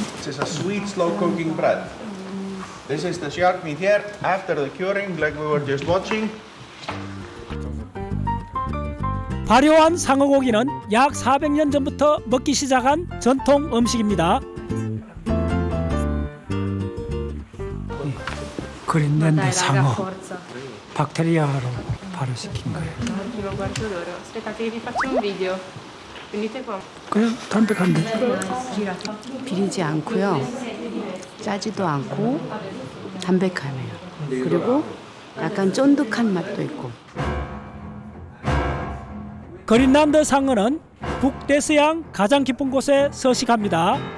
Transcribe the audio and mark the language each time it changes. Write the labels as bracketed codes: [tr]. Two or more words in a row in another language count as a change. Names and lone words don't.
[en] is a sweet slow cooking bread. This is the shark meat here after the curing, like we were just watching. [ko] 발효한 상어고기는 약 400년 전부터 먹기 시작한 전통 음식입니다. 그린랜드 상어 박테리아로 발효시킨 거예요. [it] Lo guardo loro. Aspettate che vi faccio un video. Venite qua. [ko] 그냥 담백한데. 비리지 않고요. 짜지도 않고 담백하네요. 그리고 약간 쫀득한 맛도 있고. 그린란드 상어는 북대서양 가장 깊은 곳에 서식합니다.